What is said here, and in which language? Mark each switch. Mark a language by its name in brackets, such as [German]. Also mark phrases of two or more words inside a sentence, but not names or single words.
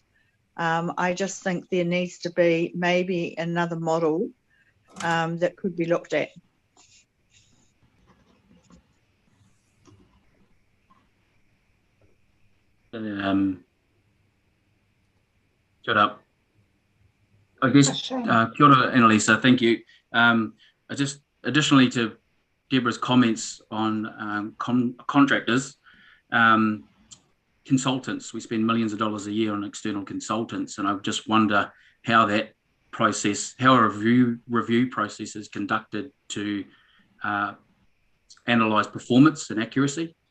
[English] I just think there needs to be maybe another model that could be looked at. Shut up. I guess, [Māori] kia ora, Annalisa, [English] thank you. I just, additionally to Deborah's comments on contractors, consultants, we spend millions of dollars a year on external consultants, and I just wonder how that process, how a review process is conducted to analyse performance and accuracy.